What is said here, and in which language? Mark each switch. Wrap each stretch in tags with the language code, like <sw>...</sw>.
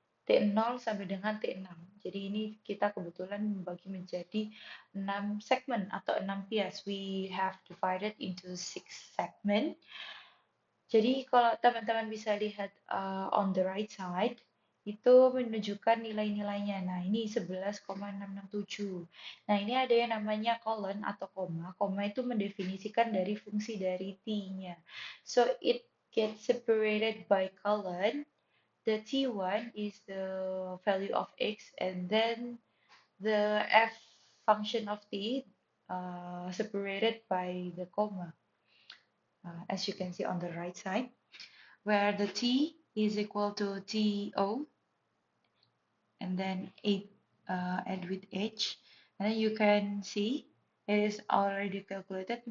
<id>T0 sama dengan T6. Jadi ini kita kebetulan membagi menjadi 6 segmen atau 6 bias.</id> <en>We have divided into 6 segment.</en> <id>Jadi kalau teman-teman bisa lihat</id> <en>on the right side,</en> <id>itu menunjukkan nilai-nilainya. Nah, ini 11,667. Nah, ini ada yang namanya colon atau koma. Koma itu mendefinisikan dari fungsi dari T-nya.</id> <en>So, it gets separated by colon. The T1 is the value of X, and then the F function of T separated by the comma, as you can see on the right side, where the T is equal to TO, and then add with H, and then you can see it is already calculated.</en>